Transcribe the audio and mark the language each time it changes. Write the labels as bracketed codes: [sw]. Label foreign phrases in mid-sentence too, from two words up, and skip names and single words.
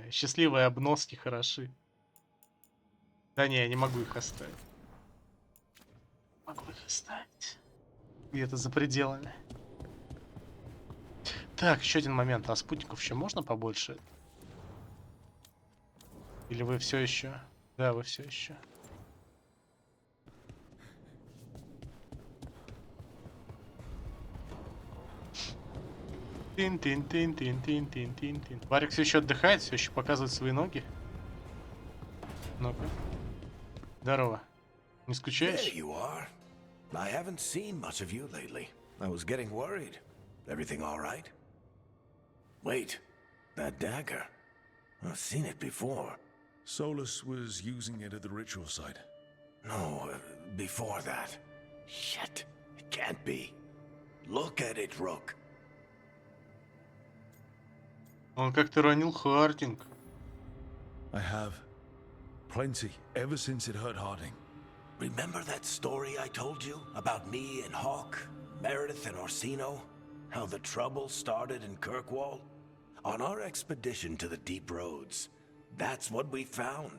[ru] Счастливые обноски хороши. Да не, я не могу их оставить. Могу их оставить. Где-то за пределами. Так, еще один момент. А спутников еще можно побольше? Или вы все еще? Да, вы все еще. Тин-тин-тин-тин-тин-тин-тин. Варик все еще отдыхает, все еще показывает свои ноги. Ну-ка. Здорово. Не скучаешь? [en] There you are. I haven't seen much of you lately. I was getting worried. Everything all right? Wait, that dagger. I've seen it before. Solus was using it at the ritual site. No, before that. Shit, it can't be. Look at it, Rook. [ru] Он как-то ранил Хардинг. [en] I have. Plenty, ever since it hurt Harding. Remember that story I told you about me and Hawk, Meredith and Orsino? How the trouble started in Kirkwall? On our expedition to the deep roads, that's what we found.